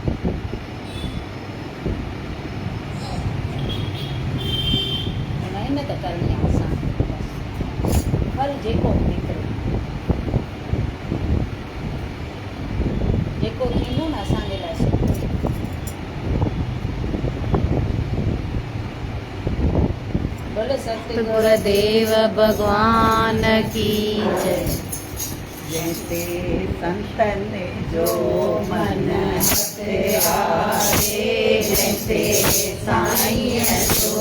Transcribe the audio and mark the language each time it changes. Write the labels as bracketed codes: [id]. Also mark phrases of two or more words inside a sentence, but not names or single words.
[sd] महिनत करणी आहे असां, फल जेको निकिरे, जेको थींदो न असांजे लाइ सुठो। [hi] बोले सतगुरुदेव भगवान की जय। [sd] जैसे संतन जो मन हथियारे, जैसे साईं जो